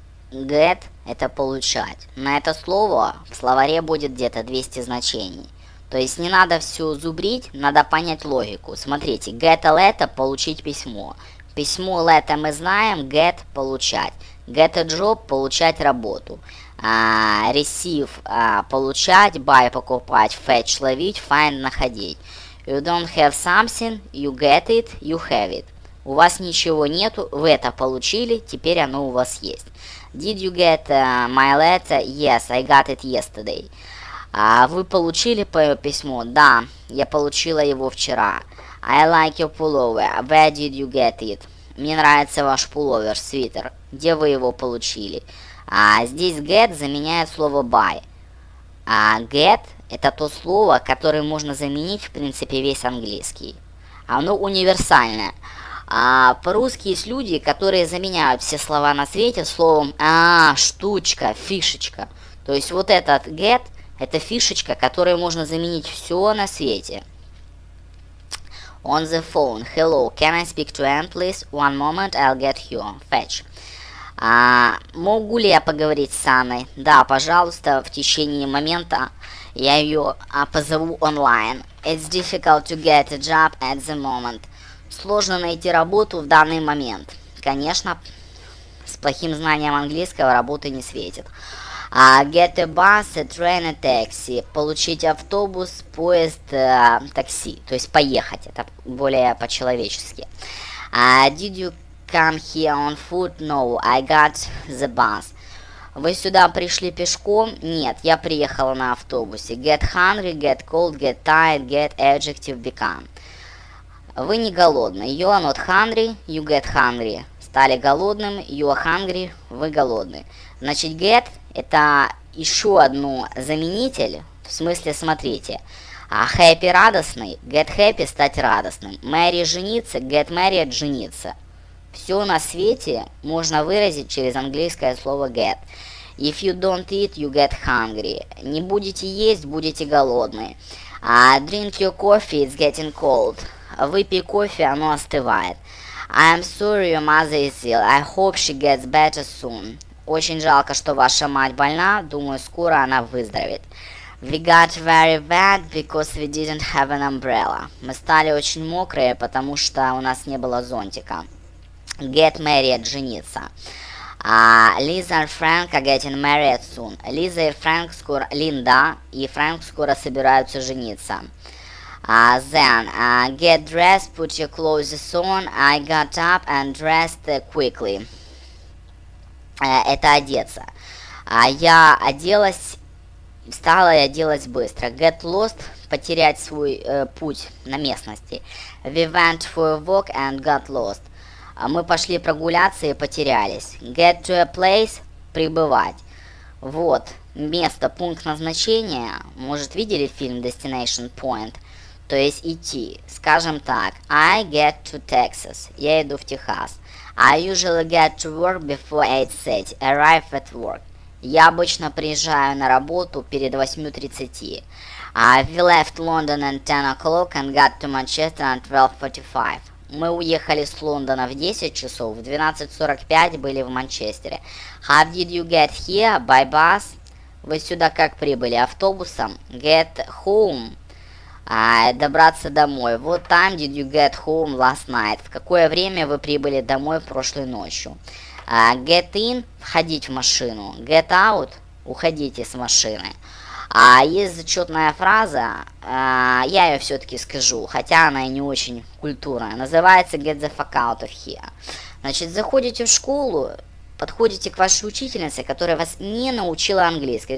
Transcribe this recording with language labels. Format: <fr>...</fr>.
<ru>get это получать. На это слово в словаре будет где-то 200 значений. То есть не надо все зубрить, надо понять логику. Смотрите,</ru> <en>get a letter</en> <ru>получить письмо. Письмо letter мы знаем, get получать.</ru> <en>Get a job</en> <ru>получать работу.</ru> <en>Receive</en> <ru>получать,</ru> <en>buy</en> <ru>покупать,</ru> <en>fetch</en> <ru>ловить,</ru> <en>find</en> <ru>находить.</ru> <en>You don't have something, you get it, you have it.</en> <ru>У вас ничего нету, вы это получили, теперь оно у вас есть.</ru> <en>Did you get my letter? Yes, I got it yesterday.</en> <ru>Вы получили письмо? Да, я получила его вчера.</ru> <en>I like your pullover. Where did you get it?</en> <ru>Мне нравится ваш пуловер, свитер. Где вы его получили? Здесь</ru> <en>get</en> <ru>заменяет слово</ru> <en>buy.</en> <ru>Get это то слово, которое можно заменить в принципе весь английский. Оно универсальное. По-русски есть люди, которые заменяют все слова на свете словом штучка, фишечка. То есть вот этот get это фишечка, которой можно заменить все на свете.</ru> <en>On the phone. Hello, can I speak to Anne, please? One moment, I'll get you. Fetch.</en> <ru>Могу ли я поговорить с Анной? Да, пожалуйста, в течение момента я ее позову онлайн.</ru> <en>It's difficult to get a job at the moment.</en> <ru>Сложно найти работу в данный момент. Конечно, с плохим знанием английского работы не светит.</ru> <en>Get a bus, a train, a taxi.</en> <ru>Получить автобус, поезд, такси. То есть поехать. Это более по-человечески.</ru> <en>Did you come here on foot? No, I got the bus.</en> <ru>Вы сюда пришли пешком? Нет, я приехала на автобусе.</ru> <en>Get hungry, get cold, get tired, get adjective, become.</en> <ru>Вы не голодны.</ru> <en>You are not hungry, you get hungry.</en> <ru>Стали голодным,</ru> <en>you are hungry,</en> <ru>вы голодны. Значит, get это еще одно заменитель. В смысле, смотрите.</ru> <en>Happy</en> <ru>радостный,</ru> <en>get happy</en> <ru>стать радостным.</ru> <en>Marry</en> <ru>жениться,</ru> <en>get married жениться.</en> <ru>Все на свете можно выразить через английское слово get.</ru> <en>If you don't eat, you get hungry.</en> <ru>Не будете есть, будете голодны.</ru> <en>Drink your coffee, it's getting cold.</en> <ru>Выпей кофе, оно остывает.</ru> <en>I am sorry your mother is ill. I hope she gets better soon.</en> <ru>Очень жалко, что ваша мать больна. Думаю, скоро она выздоровеет.</ru> <en>We got very wet because we didn't have an umbrella.</en> <ru>Мы стали очень мокрые, потому что у нас не было зонтика.</ru> <en>Get married,</en> <ru>жениться.</ru> <en>Lisa and Frank are getting married soon.</en> <ru>Лиза и Фрэнк скоро... Линда и Фрэнк скоро собираются жениться.</ru> <en>Then, get dressed, put your clothes on. I got up and dressed quickly.</en> <ru>Это одеться. Я оделась, встала и оделась быстро.</ru> <en>Get lost,</en> <ru>потерять свой путь на местности.</ru> <en>We went for a walk and got lost.</en> <ru>Мы пошли прогуляться и потерялись.</ru> <en>Get to a place,</en> <ru>прибывать. Вот, место, пункт назначения. Может, видели фильм Destination Point? То есть идти. Скажем так,</ru> <en>I get to Texas.</en> <ru>Я иду в Техас.</ru> <en>I usually get to work before 8:30. Arrive at work.</en> <ru>Я обычно приезжаю на работу перед 8:30.</ru> <en>We left London at 10 o'clock and got to Manchester at 12:45.</en> <ru>Мы уехали с Лондона в 10 часов, в 12:45 были в Манчестере.</ru> <en>How did you get here? By bus?</en> <ru>Вы сюда как прибыли? Автобусом?</ru> <en>Get home?</en> <ru>Добраться домой.</ru> <en>What time did you get home last night?</en> <ru>В какое время вы прибыли домой прошлой ночью?</ru> <en>Get in,</en> <ru>входить в машину.</ru> <en>Get out,</en> <ru>уходите с машины. Есть зачетная фраза, я ее все-таки скажу, хотя она и не очень культурная. Называется</ru> <en>get the fuck out of here.</en> <ru>Значит, заходите в школу, подходите к вашей учительнице, которая вас не научила английскому.</ru>